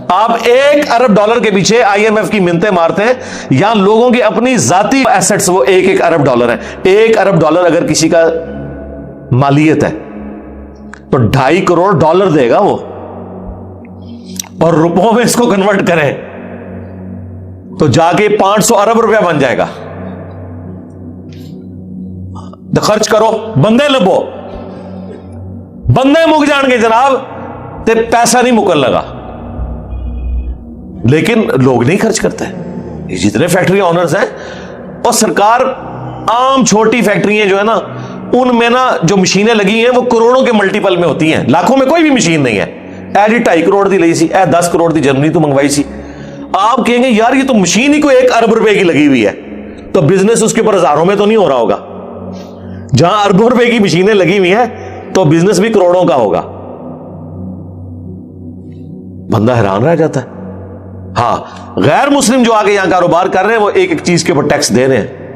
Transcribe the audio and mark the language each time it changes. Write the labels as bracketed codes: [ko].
[ur] آپ 1 ارب ڈالر کے پیچھے IMF کی منتیں مارتے ہیں, یہاں لوگوں کی اپنی ذاتی ایسٹس وہ 1 ارب ڈالر ہیں. 1 ارب ڈالر اگر کسی کا مالیت ہے تو 2.5 کروڑ ڈالر دے گا وہ, اور روپوں میں اس کو کنورٹ کریں تو جا کے 500 ارب روپیہ بن جائے گا. [pa] تو خرچ کرو, بندے لبو, بندے مک جان گے جناب, تے پیسہ نہیں مکن لگا. [ur] لیکن لوگ نہیں خرچ کرتے. جتنے فیکٹری آنرز ہیں, اور سرکار عام چھوٹی فیکٹریاں جو ہے نا ان میں نا جو مشینیں لگی ہیں وہ کروڑوں کے ملٹیپل میں ہوتی ہیں, لاکھوں میں کوئی بھی مشین نہیں ہے. [pa] اے جی 2.5 کروڑ دی لئی سی, اے 10 کروڑ دی جرمنی تو منگوائی سی. [ur] آپ کہیں گے یار یہ تو مشین ہی کوئی 1 ارب روپے کی لگی ہوئی ہے, تو بزنس اس کے اوپر ہزاروں میں تو نہیں ہو رہا ہوگا. جہاں اربوں روپے کی مشینیں لگی ہوئی ہیں تو بزنس بھی کروڑوں کا ہوگا. بندہ حیران رہ جاتا ہے. ہاں غیر مسلم جو آگے یہاں کاروبار کر رہے ہیں وہ ایک ایک چیز کے اوپر ٹیکس دے رہے ہیں.